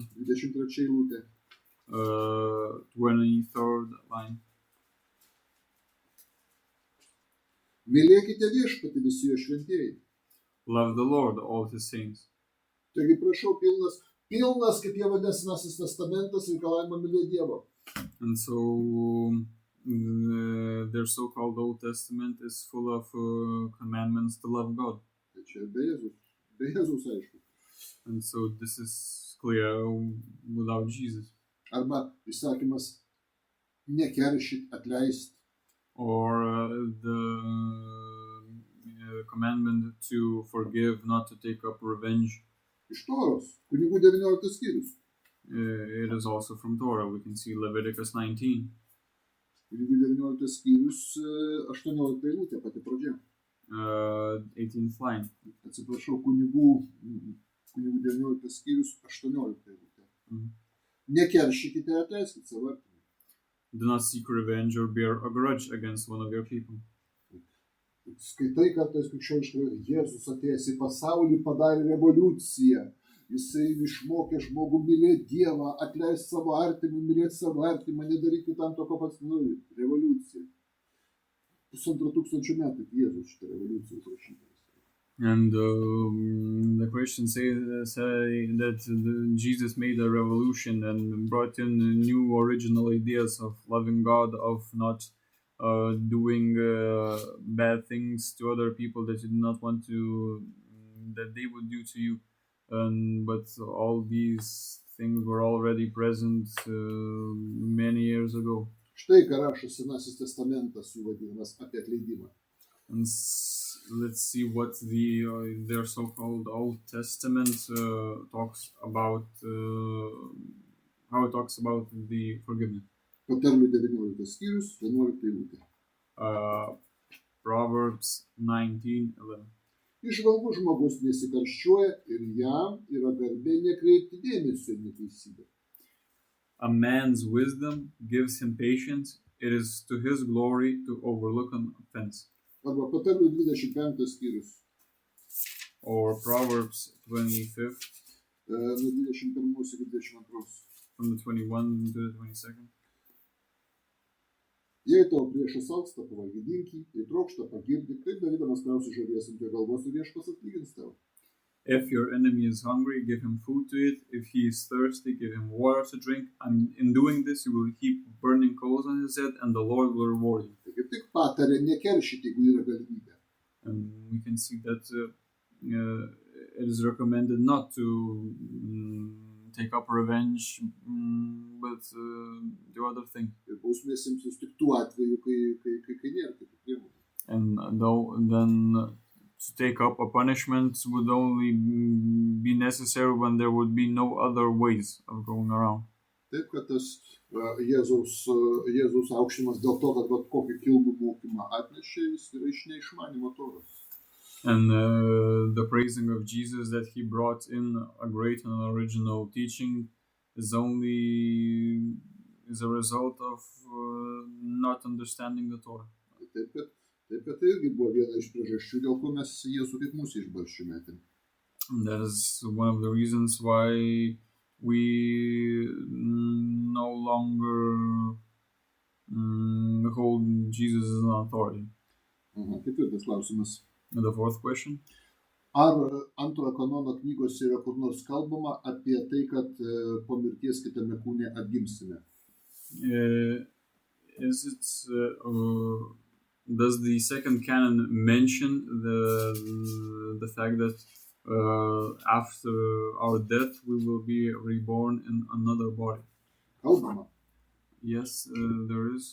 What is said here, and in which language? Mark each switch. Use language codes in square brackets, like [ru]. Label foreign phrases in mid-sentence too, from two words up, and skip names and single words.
[lt] 23 eilutė. [en] 23rd line. [lt] Mylėkite viešpatį visi jo šventieji. [en] Love the Lord, all his saints. [lt] Taigi prašau, pilnas, kaip jie vadina Senasis testamentas, reikalavimą mylėti Dievą. [en] And so their so-called Old Testament is full of commandments to love God. [lt] Tai čia be Jėzus aišku. [en] And so this is clear without Jesus. [lt] Arba įsakymas nekeršyt, atleist. [en] Or the commandment to forgive, not to take up revenge. [lt] Iš Toros, kunigų 19 skyrius. [en] It is also from Torah. We can see Leviticus 19. [lt] Kunigų 19 skyrius, 18 eilutė, pati pradžia. [en] 18th line. [lt] Atsiprašau, kunigų 19 skyrius, 18 eilutė. Nekeršykite, atleiskite savo artimui. [en] Do not seek revenge or bear a grudge against one of your people. [lt] Skaitai kartais krikščioniškai, Jėzus atėjęs į pasaulį padarė revoliuciją. Jisai išmokė žmogų mylėti Dievą, atleisti savo artimui, mylėti savo artimą, nedaryti tam to, ko pats nori. Revoliucija. 1500 metų Jėzus šitą revoliuciją užrašytas. [en] And the Christians say that Jesus made a revolution and brought in new original ideas of loving God, of not doing bad things to other people that you do not want to, that they would do to you. But all these things were already present many years ago. [lt] Štai ką rašo Senasis testamentas, jų vadinamas apie atleidimą. [en] And let's see what their so-called Old Testament talks about, how it talks about the forgiveness. [lt] Patarlių 19 skyrius, 11 eilutė. [en] Proverbs 19:11. [lt] Įžvalgus žmogus nesikarščiuoja ir jam yra garbė nekreipti dėmesio į neteisybę. [en] A man's wisdom gives him patience. It is to his glory to overlook an offense. [lt] Arba Patarlių 25 skyrius. [en] Or Proverbs 25. [lt] Nuo 21 iki 22. [en] From the 21 to the 22nd. [lt] Jei tavo priešas alksta, pavalgydink jį, jei trokšta pagirdyk, taip darydamas krausi žuvies ant jo galvos ir viešpats atlygins tau. [en] If your enemy is hungry, give him food to eat. If he is thirsty, give him water to drink. And in doing this, you will heap burning coals on his head, and the Lord will reward you. [lt] Tai kaip tik patarė nekeršyti, jeigu yra galimybė. [en] And we can see that it is recommended not to take up revenge, but do other things. [lt] Ir bausmės imsis tik tuo atveju, kai nėra kitų priemonių. [en] And then to take up a punishment would only be necessary when there would be no other ways of going around. [lt] Taip, kad tas Jėzaus aukštinimas dėl to, kad kokį kilnų mokymą atnešė, jis yra iš neišmanimo Toros. [en] And the praising of Jesus that he brought in a great and original teaching is a result of not understanding the Torah. [lt] Taip, kad tai irgi buvo viena iš priežasčių, dėl ko mes Jėzų kaip mūsų išbarščių metėm. [en] That is one of the reasons why we no longer hold Jesus as an authority. [lt] Ketvirtas klausimas. [en] And the fourth question. [lt] Ar antrojo kanono knygose yra kur nors kalbama apie tai, kad po mirties kitame kūne atgimsime? [en] Does the second canon mention the fact that after our death we will be reborn in another body? [lt] Kalbama. [en] Yes, there is.